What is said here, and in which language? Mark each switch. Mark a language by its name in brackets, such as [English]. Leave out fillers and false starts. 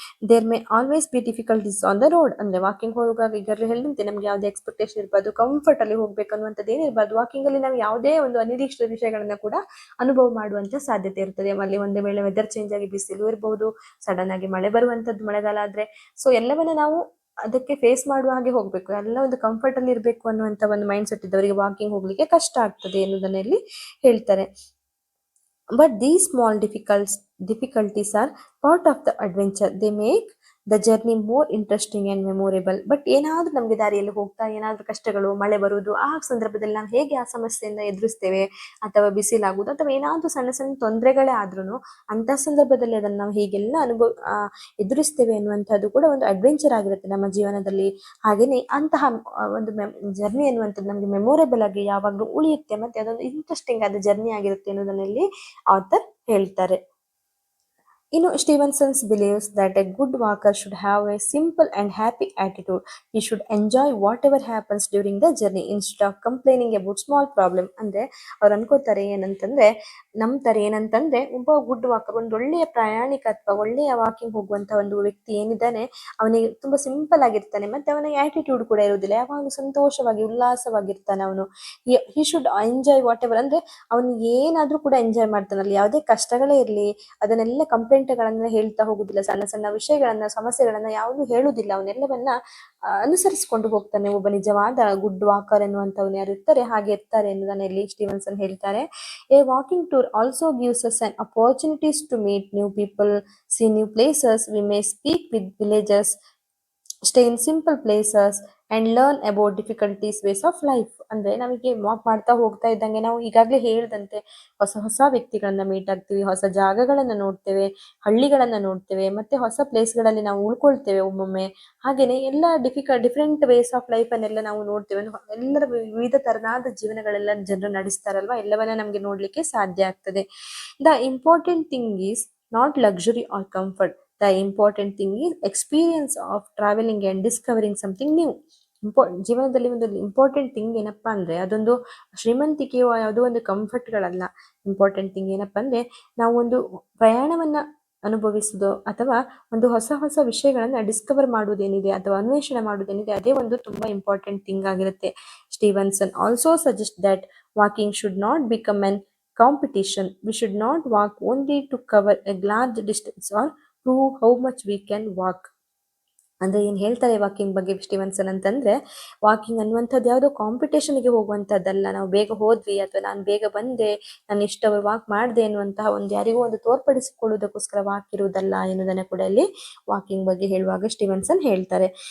[English] There may always be difficulties on the road. [Kannada] ಅಂದ್ರೆ walking ಹೋಗುವಾಗ ಈಗಾಗಲೇ ಹೇಳಿದಂತೆ ನಮ್ಗೆ ಯಾವುದೇ ಎಕ್ಸ್ಪೆಕ್ಟೇಷನ್ ಇರಬಾರ್ದು, ಕಂಫರ್ಟ್ ಅಲ್ಲಿ ಹೋಗ್ಬೇಕು ಅನ್ನುವಂಥದ್ದು ಏನಿರಬಾರ್ದು. ವಾಕಿಂಗ್ ಅಲ್ಲಿ ನಾವು ಯಾವುದೇ ಒಂದು ಅನಿರೀಕ್ಷಿತ ವಿಷಯಗಳನ್ನ ಕೂಡ ಅನುಭವ ಮಾಡುವಂತ ಸಾಧ್ಯತೆ ಇರ್ತದೆ. ಅಲ್ಲಿ ಒಂದು ವೇಳೆ ವೆದರ್ ಚೇಂಜ್ ಆಗಿ ಬಿಸಿಲು ಇರಬಹುದು, ಸಡನ್ ಆಗಿ ಮಳೆ ಬರುವಂತದ್ದು ಮಳೆಗಾಲ ಆದ್ರೆ. ಸೊ ಎಲ್ಲವನ್ನ ನಾವು ಅದಕ್ಕೆ ಫೇಸ್ ಮಾಡುವ ಹಾಗೆ ಹೋಗ್ಬೇಕು. ಎಲ್ಲ ಒಂದು ಕಂಫರ್ಟ್ ಅಲ್ಲಿ ಇರಬೇಕು ಅನ್ನುವಂತ ಒಂದು ಮೈಂಡ್ ಸೆಟ್ ಇದ್ದವರಿಗೆ ವಾಕಿಂಗ್ ಹೋಗ್ಲಿಕ್ಕೆ ಕಷ್ಟ ಆಗ್ತದೆ ಎನ್ನುವುದನ್ನ ಇಲ್ಲಿ ಹೇಳ್ತಾರೆ. [English] But these small difficulties are part of the adventure. They make the journey more interesting and memorable. [Kannada] But ಏನಾದರೂ ನಮಗೆ ದಾರಿಯಲ್ಲಿ ಹೋಗ್ತಾ ಏನಾದರೂ ಕಷ್ಟಗಳು, ಮಳೆ ಬರುವುದು, ಆ ಸಂದರ್ಭದಲ್ಲಿ ನಾವು ಹೇಗೆ ಆ ಸಮಸ್ಯೆಯಿಂದ ಎದುರಿಸ್ತೇವೆ, ಅಥವಾ ಬಿಸಿಲಾಗುವುದು, ಅಥವಾ ಏನಾದರೂ ಸಣ್ಣ ಸಣ್ಣ ತೊಂದರೆಗಳೇ ಆದ್ರೂ ಅಂಥ ಸಂದರ್ಭದಲ್ಲಿ ಅದನ್ನು ನಾವು ಹೀಗೆಲ್ಲ ಎದುರಿಸ್ತೇವೆ ಎನ್ನುವಂಥದ್ದು ಕೂಡ ಒಂದು ಅಡ್ವೆಂಚರ್ ಆಗಿರುತ್ತೆ ನಮ್ಮ ಜೀವನದಲ್ಲಿ. ಹಾಗೆಯೇ ಅಂತಹ ಒಂದು ಜರ್ನಿ ಎನ್ನುವಂಥದ್ದು ನಮಗೆ ಮೆಮೊರೇಬಲ್ ಆಗಿ ಯಾವಾಗಲೂ ಉಳಿಯುತ್ತೆ, ಮತ್ತು ಅದೊಂದು ಇಂಟ್ರೆಸ್ಟಿಂಗ್ ಆದ ಜರ್ನಿ ಆಗಿರುತ್ತೆ ಅನ್ನೋದನ್ನಲ್ಲಿ ಆಥರ್ ಹೇಳ್ತಾರೆ. [English] Stevenson believes that a good walker should have a simple and happy attitude. He should enjoy whatever happens during the journey instead of complaining about small problem. [Kannada] ಅಂದ್ರೆ ಅವ್ರು ಅನ್ಕೋತಾರೆ ನಂಬ್ತಾರೆ ಒಬ್ಬ ಗುಡ್ ವಾಕರ್, ಒಂದು ಒಳ್ಳೆಯ ಪ್ರಯಾಣಿಕ ಅಥವಾ ಒಳ್ಳೆಯ ವಾಕಿಂಗ್ ಹೋಗುವಂತ ಒಂದು ವ್ಯಕ್ತಿ ಏನಿದ್ದಾನೆ, ಅವನಿಗೆ ತುಂಬಾ ಸಿಂಪಲ್ ಆಗಿರ್ತಾನೆ, ಮತ್ತೆ ಅವನಿಗೆ ಆಟಿಟ್ಯೂಡ್ ಕೂಡ ಇರುವುದಿಲ್ಲ, ಯಾವಾಗಲೂ ಸಂತೋಷವಾಗಿ ಉಲ್ಲಾಸವಾಗಿರ್ತಾನೆ ಅವನು. [English] he should enjoy whatever, [Kannada] ಅಂದ್ರೆ ಅವನು ಏನಾದ್ರೂ ಕೂಡ ಎಂಜಾಯ್ ಮಾಡ್ತಾನಲ್ಲಿ, ಯಾವುದೇ ಕಷ್ಟಗಳೇ ಇರಲಿ ಅದನ್ನೆಲ್ಲ ಕಂಪ್ಲೇಂಟ್ಗಳನ್ನ ಹೇಳ್ತಾ ಹೋಗುದಿಲ್ಲ, ಸಣ್ಣ ಸಣ್ಣ ವಿಷಯಗಳನ್ನ, ಸಮಸ್ಯೆಗಳನ್ನ ಯಾವುದು ಹೇಳುವುದಿಲ್ಲ, ಅವನ್ನೆಲ್ಲವನ್ನ ಅನುಸರಿಸಿಕೊಂಡು ಹೋಗ್ತಾನೆ. ಒಬ್ಬ ನಿಜವಾದ ಗುಡ್ ವಾಕರ್ ಎನ್ನುವಂತವನು ಯಾರು ಇರ್ತಾರೆ ಹಾಗೆ ಇರ್ತಾರೆ ಎನ್ನುವುದನ್ನ ಇಲ್ಲಿ ಸ್ಟೀವನ್ಸನ್ ಹೇಳ್ತಾರೆ. [English] A walking tour also gives us an opportunities to meet new people, see new places, we may speak with villagers, stay in simple places and learn about difficulties ways of life. [Kannada] ಅಂದ್ರೆ ನಮಗೆ walk ಮಾಡ್ತಾ ಹೋಗ್ತಾ ಇದ್ದಂಗೆ ನಾವು ಈಗಾಗಲೇ ಹೇಳ್ದಂತೆ ಹೊಸ ಹೊಸ ವ್ಯಕ್ತಿಗಳನ್ನ ಮೀಟ್ ಆಗ್ತೀವಿ, ಹೊಸ ಜಾಗಗಳನ್ನ ನೋಡ್ತೇವೆ, ಹಳ್ಳಿಗಳನ್ನ ನೋಡ್ತೇವೆ, ಮತ್ತೆ ಹೊಸ ಪ್ಲೇಸ್ಗಳಲ್ಲಿ ನಾವು ಉಳ್ಕೊಳ್ತೇವೆ ಒಮ್ಮೊಮ್ಮೆ. ಹಾಗೇನೆ ಎಲ್ಲ [English] different ways of life [Kannada] ಅನ್ನೆಲ್ಲ ನಾವು ನೋಡ್ತೇವೆ. ಎಲ್ಲರ ವಿವಿಧ ತರನಾದ ಜೀವನಗಳೆಲ್ಲ ಜನರು ನಡೆಸ್ತಾರಲ್ವಾ, ಎಲ್ಲವನ್ನ ನಮ್ಗೆ ನೋಡ್ಲಿಕ್ಕೆ ಸಾಧ್ಯ ಆಗ್ತದೆ. [English] The important thing is not luxury or comfort, the important thing is experience of traveling and discovering something new. [Kannada] ಜೀವನದಲ್ಲಿ ಒಂದು ಇಂಪಾರ್ಟೆಂಟ್ ಥಿಂಗ್ ಏನಪ್ಪಾ ಅಂದ್ರೆ ಅದೊಂದು ಶ್ರೀಮಂತಿಕೆಯೋ ಯಾವುದೋ ಒಂದು ಕಂಫರ್ಟ್ಗಳಲ್ಲ. ಇಂಪಾರ್ಟೆಂಟ್ ಥಿಂಗ್ ಏನಪ್ಪಾ ಅಂದ್ರೆ ನಾವು ಒಂದು ಪ್ರಯಾಣವನ್ನ ಅನುಭವಿಸುವುದು, ಅಥವಾ ಒಂದು ಹೊಸ ಹೊಸ ವಿಷಯಗಳನ್ನ ಡಿಸ್ಕವರ್ ಮಾಡುವುದೇನಿದೆ ಅಥವಾ ಅನ್ವೇಷಣೆ ಮಾಡುವುದೇನಿದೆ, ಅದೇ ಒಂದು ತುಂಬಾ ಇಂಪಾರ್ಟೆಂಟ್ ಥಿಂಗ್ ಆಗಿರುತ್ತೆ. [English] Stevenson also suggest that walking should not become an competition. We should not walk only to cover a large distance or prove how much we can walk. [Kannada] ಅಂದ್ರೆ ಏನ್ ಹೇಳ್ತಾರೆ ವಾಕಿಂಗ್ ಬಗ್ಗೆ ಸ್ಟೀವನ್ಸನ್ ಅಂತಂದ್ರೆ, walking ಅನ್ನುವಂಥದ್ದು ಯಾವುದೋ ಕಾಂಪಿಟೇಷನ್ಗೆ ಹೋಗುವಂಥದ್ದಲ್ಲ. ನಾವು ಬೇಗ ಹೋದ್ವಿ ಅಥವಾ ನಾನು ಬೇಗ ಬಂದೆ, ನಾನು ಇಷ್ಟು ವಾಕ್ ಮಾಡಿದೆ ಎನ್ನುವಂತಹ ಒಂದು ಯಾರಿಗೂ ಒಂದು ತೋರ್ಪಡಿಸಿಕೊಳ್ಳುವುದಕ್ಕೋಸ್ಕರ ವಾಕ್ ಇರುವುದಲ್ಲ ಎನ್ನುವುದನ್ನ ಕೂಡ ಇಲ್ಲಿ ವಾಕಿಂಗ್ ಬಗ್ಗೆ ಹೇಳುವಾಗ ಸ್ಟೀವನ್ಸನ್ ಹೇಳ್ತಾರೆ.